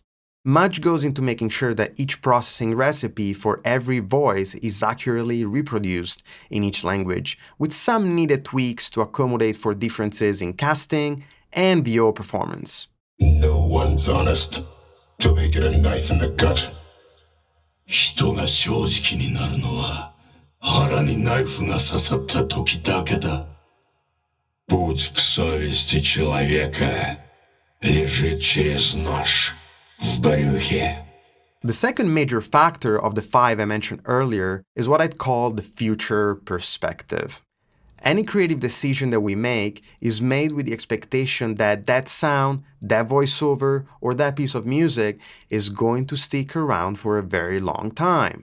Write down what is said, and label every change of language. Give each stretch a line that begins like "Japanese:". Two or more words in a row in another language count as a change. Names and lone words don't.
English: Much goes into making sure that each processing recipe for every voice is accurately reproduced in each language, with some needed tweaks to accommodate for differences in casting and VO performance. No one's honest till they get a knife in the gut.
Japanese: 人が正直になるのは腹にナイフが刺さった時だけだ.
Russian: Путь к совести человека лежит через нож в брюхе.
English: The second major factor of the 5 I mentioned earlier is what I'd call the future perspective. Any creative decision that we make is made with the expectation that that sound, that voiceover, or that piece of music is going to stick around for a very long time.